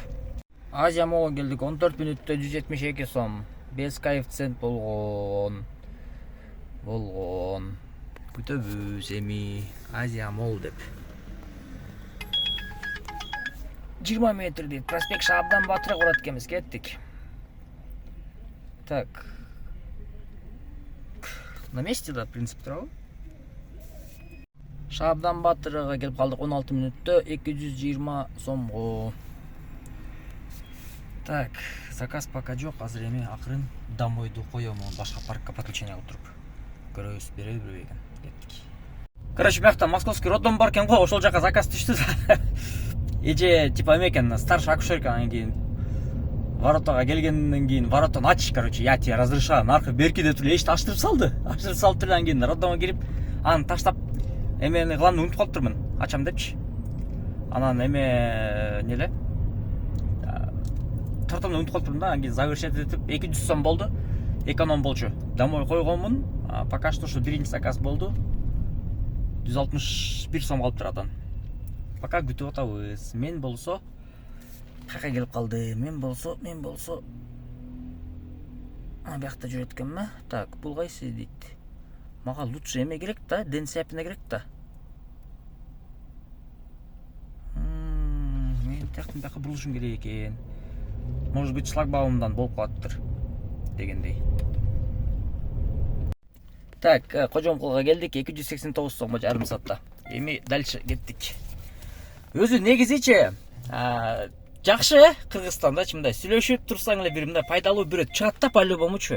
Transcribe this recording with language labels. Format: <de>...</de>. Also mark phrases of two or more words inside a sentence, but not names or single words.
<ky>Азия Молго келдик. 14 мүнөттө 172 сом. 5 коэффициент болгон. Күтөбүз эми Азия Мол деп. 20 метр дейт. Проспект Шабдан Батырга барат экенбиз, кеттик. Так.</ky> <ru>На месте, да, в принципе,</ru> <ky>турабы. Шабдан Батырга келип калдык 16 мүнөттө 220 сомго. Так,</ky> <ru>заказ пока</ru> <ky>жок, азыр эми акырын домойду коём, башка паркка подключение кылып туруп. Көрөбүз, береби экен. Кеттик. Короче, мякта</ky> <ru>московский роддом</ru> <ky>бар экен го, ошол жака заказ түштү. Эже типа эме экен,</ky> <ru>старший акушерка,</ru> <ky>анан кийин воротага келгенден кийин воротон ач,</ky> <ru>короче, я тебе разрешаю,</ru> <ky>наркы берки деп туруп эшикти ачтырып салды. Ачтырып салып анан кийин роддомго кирип, аны таштап эмени кылам унутуп калыптырмын, ачам депчи. Анан эме неле? Тартамды унутуп калыптырмын да, анан кийин завершить этип 200 сом болду. Эконом болчу. Домой койгонмун.</ky> <ru>Пока что</ru> <ky>ушу биринчи заказ болду. 161 сом калып турадан. Пока күтүп атабыз. Мен болсо каяка келип калды. Мен болсо биякта жүрөт экенми? Так, бул кайсы дейт. Мага лучше эме керек да, денсяпина керек да. Мен тияктан бияка бурулушум керек экен.</ky> <ru>Может быть,</ru> <ky>шлагбаумдан болуп калаттыр дегендей. Так, Кожомкулга келдик. 289 сомго жарым саатта. Эми дальше кеттик. Өзү негизичи жакшы, Кыргызстанда мындай сүйлөшүп турсаң эле бир мындай пайдалуу бирөө чыгат да, по-любому-чу.</ky>